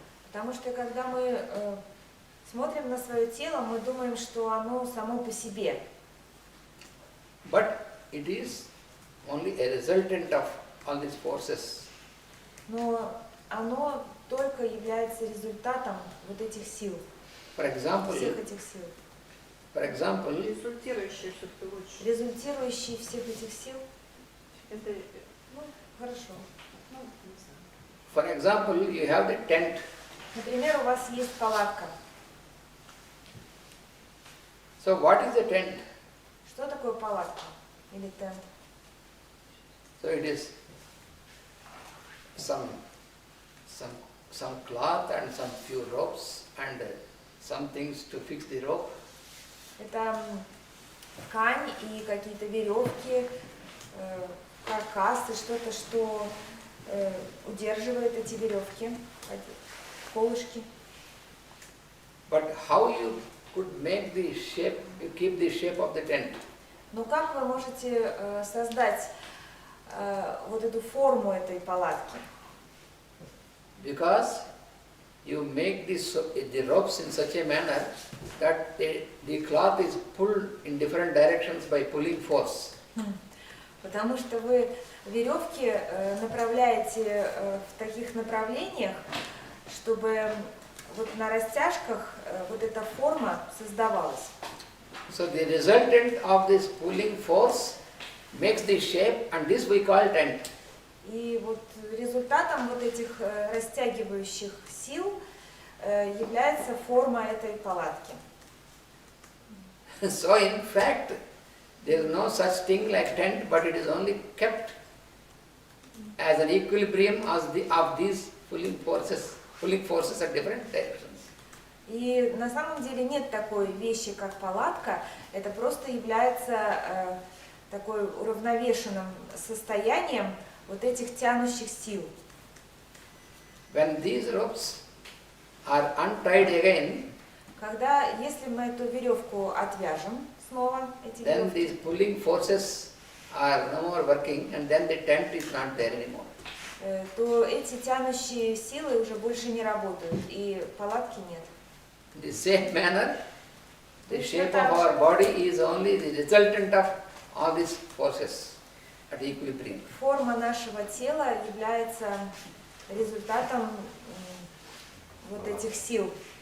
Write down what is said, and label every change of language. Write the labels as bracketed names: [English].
[Russian] Потому что когда мы смотрим на свое тело, мы думаем, что оно само по себе. [English] But it is only a resultant of all these forces. [Russian] Но оно только является результатом вот этих сил, [English] For example, [Russian] всех этих сил. Результирующие все-таки лучше. Результирующие всех этих сил. Это, Ну, хорошо. ну, не знаю. [English] For example, you have the tent. [Russian] Например, у вас есть палатка. [English] So what is the tent? [Russian] Что такое палатка или тент? [English] So it is some cloth and some few ropes and some things to fix the rope. [Russian] Это ткань и какие-то веревки, каркасы, что-то, что удерживает эти веревки, колышки. [English] But how you could make the shape, you keep the shape of the tent? [Russian] Но как вы можете создать вот эту форму этой палатки? [English] Because you make the ropes in such a manner that the cloth is pulled in different directions by pulling force. [Russian] Потому что вы веревки направляете в таких направлениях, чтобы вот на растяжках вот эта форма создавалась. [English] So the resultant of this pulling force makes the shape, and this we call tent. [Russian] И вот результатом вот этих растягивающих сил является форма этой палатки. [English] So in fact, there is no such thing like tent, but it is only kept as an equilibrium of these pulling forces at different directions. [Russian] И на самом деле нет такой вещи, как палатка, это просто является такой уравновешенным состоянием вот этих тянущих сил. [English] When these ropes are untied again, [Russian] Когда, если мы эту веревку отвяжем снова, эти [English] then [Russian] веревки, [English] these pulling forces are no more working, and then the tent is not there anymore. [Russian] То эти тянущие силы уже больше не работают, и палатки нет. [English] In the same manner, the shape of our body is only the resultant of all these forces at equilibrium. [Russian] Форма нашего тела является результатом вот этих сил.